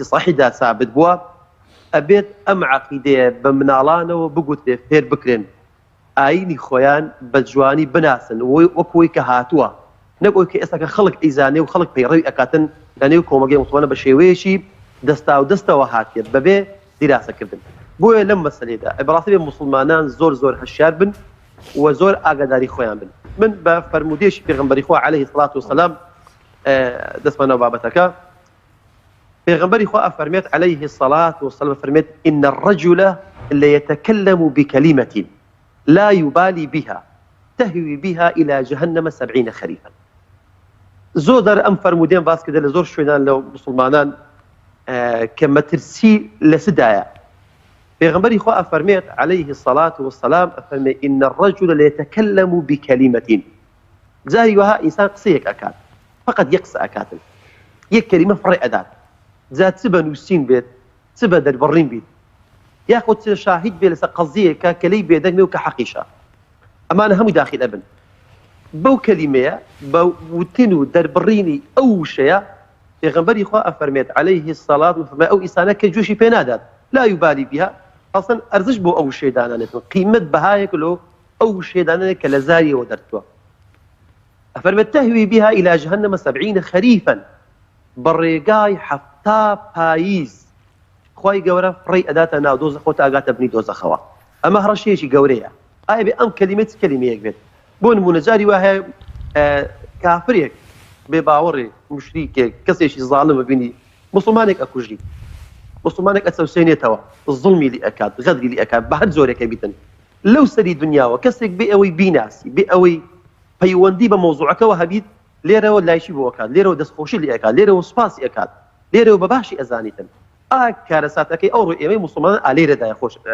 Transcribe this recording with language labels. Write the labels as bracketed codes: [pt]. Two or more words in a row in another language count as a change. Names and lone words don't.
[ckb] صحیحدا ثابت بووە ئەبێت ئەم عەقیدەیە بە مناڵانەوە بگوترێ فێر بکرێن ئاینی خۆیان بە جوانی بناسن وەکوەی کە هاتووە نەک ئەوەی کە ئێستا کە خەڵک ئەیزانێ و خەڵک پەیڕەوی ئەکاتن لەنێو کۆمەلگەی مسلمانە بە شێوەیەکی دەستا و دەستەوە هاتێت بەبێ دیراسەکردن بۆیە لەم مەسەلەیەدا بەڕاستی بێ مسلمانان زۆر هەشیار بن و زۆر ئاگاداری خۆیان بن من بە فەرمودێشی پێغەمبەری خوا [ar] عەلەیهی سڵات وسەلام [ckb] دەستمانەوە بابەتەکە پێغەمبەری خوا ئەفەرمێت [ar] عەلەیهی الصلاة والسلام [ckb] فەرمێت [ar] إن الرجل ليتكلم بكلمة لا يبالي بها تهوي بها إلى جهنم 70 خريفا [ckb] زۆر دەر ئەم فەرمودێن باس کردە لە زۆر شوێنان لەو مسلمانان کە مەترسی لە سدایە پێغەمبەری خوا ئەفەرمێت [ar] عەلەیهی الصلاة والسلام [ckb] ئەفەرمێ [ar] إن الرجل ليتكلم بكلمة [ckb] جاری وها ئینسان قسەیەک ئەکات فقط یەک قسە ئەکاتن یەک کەلیمە فڕێ ئەدات جا چ بە نووسین بێت چ بە دەربڕین بیت یاخۆ چ شاهید بێت لەسەر قەزیەکە کە لێی بێدەنگێ و کە حەقیشە ئەمانە هەمووی داخل ئەبن بەو کەلیمەیە بە وتن و دەربڕینی ئەو وشەیە پێغەمبەری خوا ئەفەرمێت [ar] عەلەیهی الصلاة والسلام [ckb] ئەو ئینسانە کە گوێشی پێ نادات [ar] لا يبالي بها [ckb] ئەسڵەن ئەرزش بۆ ئەو وشەیە دانانێتن قیمەت بەهایەک لۆ ئەو وشەیە دانانێت کە لە زاریەوە دەرچووە ئەفەرمێت [ar] تهوي بها إلى جهنم 70 خريفا [ckb] بەڕێگای 70 پاییز خوای گەورە فڕی ئەداتە ناو دۆزەخەوە تا ئاگاتە بنی دۆزەخەوە ئەمە هەڕەشەیەکی گەورەیە ئایا بێ ئەم کەلیمەت کەلیمەیەک بێت بۆ نمونە جاری وا هەیە کافرێک بێ باوەڕێ مشریکێک کەسێکی زاڵم ببینی مسلمانێک ئەکوژی مسلمانێک ئەچەوسێنێتەوە زڵمی لی ئەکات غەدری لی ئەکات بە هەر زۆرێکە بیتن لەو سەری دنیاوە کەسێک بێ ئەوەی بیناسی بێ ئەوەی پەیوەندی بە مۆزوعەکەەوە هەبیت لێرەوە لایشی بۆ ئەکات لێرەوە دەستخۆشی لێ ئەکات لێرەوە سوپاسی ئەکات لێرەوە بە باشی ئەزانیتن کارەساتەکەی ئەو ڕۆی ئێمەی مسلمانان ئالێرەدایە خۆش